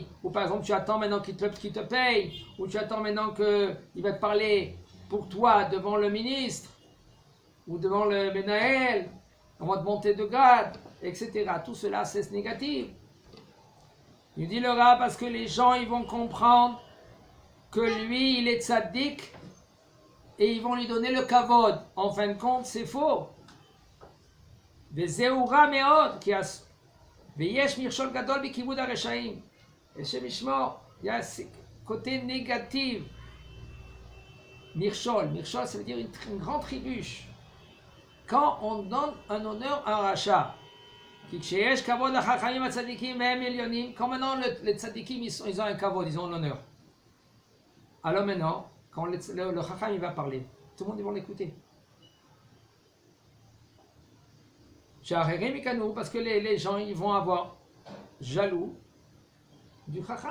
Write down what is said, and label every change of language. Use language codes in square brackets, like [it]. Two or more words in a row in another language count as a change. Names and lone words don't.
[fr] Ou par exemple, tu attends maintenant qu'il te paye, ou tu attends maintenant qu'il va te parler pour toi devant le ministre, ou devant le Menaël, on va te monter de grade, etc. Tout cela, c'est négatif. Il dit le Rav, parce que les gens, ils vont comprendre que lui, il est tzaddik, et ils vont lui donner le kavod. En fin de compte, c'est faux. [he] וזהו רע מאוד, ויש מכשול גדול בכיבוד הרשעים. השם ישמור, [fr] il y a ce côté négatif. Mirchol, ça veut dire une grande trébuche. Quand on donne un honneur à un rachat, [he] כשיש כבוד לחכמים הצדיקים והם עליונים, [fr] quand maintenant les tzadikim ils ont un kavod, ils ont l'honneur. Alors maintenant, quand le chacham il va parler, tout le monde va l'écouter. Parce que les gens ils vont avoir jaloux du chacham.